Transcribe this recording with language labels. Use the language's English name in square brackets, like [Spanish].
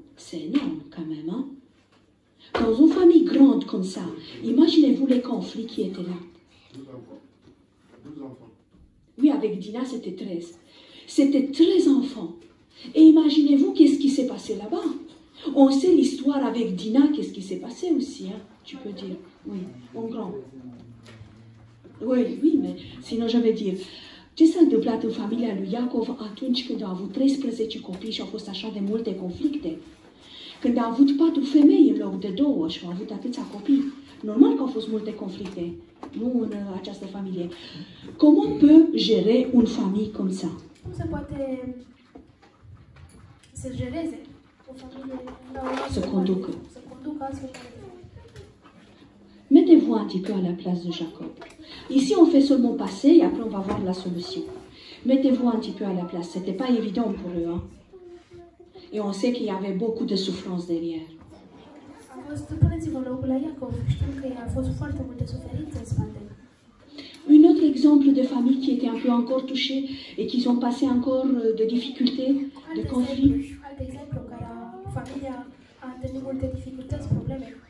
[French] C'est énorme quand même, hein. Dans une famille grande comme ça, imaginez-vous les conflits qui étaient là. 12 enfants. Oui, avec Dina, c'était 13. C'était 13 enfants. Et imaginez-vous qu'est-ce qui s'est passé là-bas. On sait l'histoire avec Dina, qu'est-ce qui s'est passé aussi, hein, tu peux dire. Oui, en grand. Oui, mais sinon je vais dire, [Romanian] ce s-a întâmplat în familia lui Iacov atunci când au avut 13 copii și au fost așa de multe conflicte? Când a avut 4 femei în loc de 2 și au avut atâția copii, normal că au fost multe conflicte, nu în această familie. [French] Comment peut gérer une famille comme ça? [Romanian] Cum se poate să gereze o familie la o Să conducă. Să conducă astfel de... [French] Mettez-vous un petit peu à la place de Jacob. Ici, on fait seulement passer et après, on va voir la solution. Mettez-vous un petit peu à la place. Ce n'était pas évident pour eux. Hein? Et on sait qu'il y avait beaucoup de souffrance derrière. [Romanian] Puneți-vă în locul la Iacov. Știm că a fost foarte multe suferințe în spate. [French] Un autre exemple de famille qui était un peu encore touchée et qui ont passé encore de difficultés, de conflits. [Romanian] Alt exemplu în care familia a întâlnit multe dificultăți, probleme.